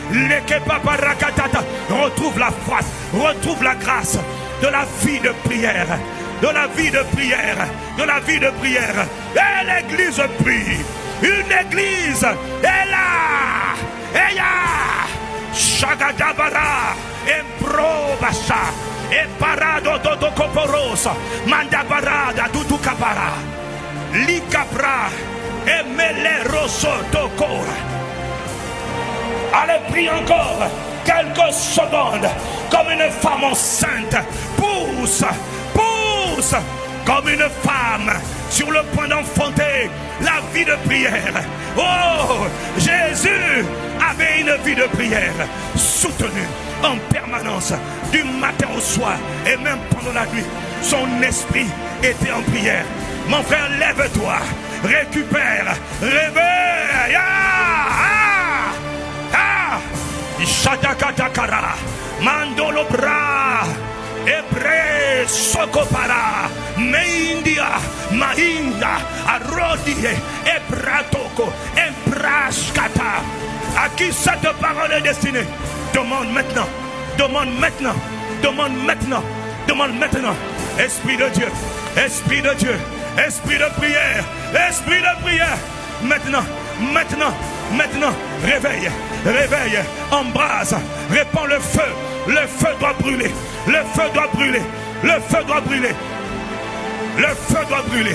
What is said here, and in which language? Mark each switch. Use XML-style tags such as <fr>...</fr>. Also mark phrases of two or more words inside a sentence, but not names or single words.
<fr>Retrouve la force, retrouve la grâce de la vie de prière, de la vie de prière, de la vie de prière. Et l'église prie. Une église est là. Et là. Shagadabara. Emprobasha. E parado dodo coporosa. Mandabarada duducapara. Licapra. Et mele rosso tocora. Allez, prie encore quelques secondes. Comme une femme enceinte. Pousse, pousse. Comme une femme sur le point d'enfanter la vie de prière. Oh, Jésus avait une vie de prière soutenue en permanence du matin au soir et même pendant la nuit. Son esprit était en prière. Mon frère, lève-toi, récupère, réveille. Shadakatakara, Mandolo bra, Ebre Sokopara, Meindia, Mahinda, Arodie, Ebratoko, Embraskata. À qui cette parole est destinée? Demande maintenant, demande maintenant, demande maintenant, demande maintenant. Esprit de Dieu, Esprit de Dieu, Esprit de prière, Esprit de prière. Maintenant, maintenant, maintenant, réveille, réveille, embrase, répands le feu doit brûler, le feu doit brûler, le feu doit brûler, le feu doit brûler.</fr>